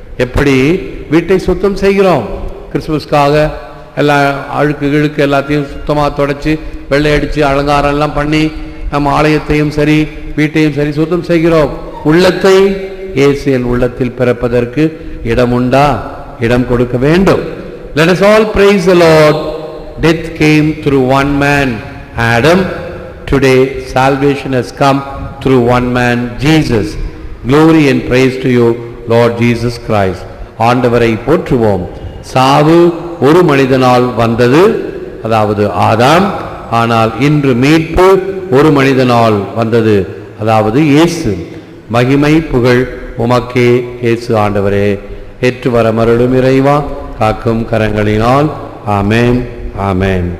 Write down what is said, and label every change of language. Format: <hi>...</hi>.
<ta>எப்படி வீட்டை சுத்தம் செய்கிறோம், கிறிஸ்துமஸ்க்காக எல்லாம் அழுக்கு இழுக்கு எல்லாத்தையும் சுத்தமாக தொடச்சி வெள்ளை அடித்து அலங்காரம் எல்லாம் பண்ணி நம்ம ஆலயத்தையும் சரி வீட்டையும் சரி சுத்தம் செய்கிறோம். உள்ளத்தை இயேசு என் உள்ளத்தில் பிறப்பதற்கு இடம் உண்டா? இடம் கொடுக்க வேண்டும்.</ta> <en>Let us all praise the Lord. Death came through one man, Adam. Today salvation has come through one man, Jesus. Glory and praise to you, Lord Jesus Christ.</en> <ta>ஆண்டவரை போற்றுவோம். சாவு ஒரு மனிதனால் வந்தது, அதாவது ஆதாம். ஆனால் இன்று மீட்பு ஒரு மனிதனால் வந்தது, அதாவது இயேசு. மகிமை புகழ் உமக்கே இயேசு ஆண்டவரே. ஏற்று வர மருளும் இறைவா, காக்கும் கரங்களினால். ஆமென், ஆமென்.</ta>